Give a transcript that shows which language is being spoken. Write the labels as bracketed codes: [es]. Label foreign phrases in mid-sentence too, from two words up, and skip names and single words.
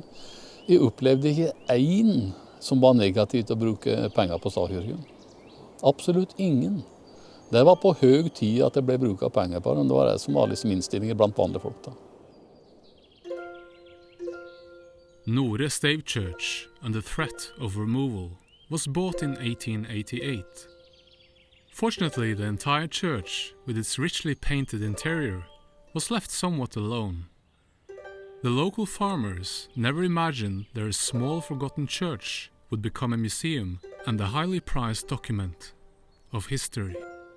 [no] Jeg opplevde ikke en som var negativ til å bruke penger på stavkirken. Absolutt ingen. Det var på høy tid at det ble brukt penger på det, men det var det som var liksom innstillinger blant vanlige folk da. [en] Nore Stave Church, under threat of removal, was bought in 1888. Fortunately, the entire church, with its richly painted interior, was left somewhat alone. The local farmers never imagined their small forgotten church would become a museum and a highly prized document of history.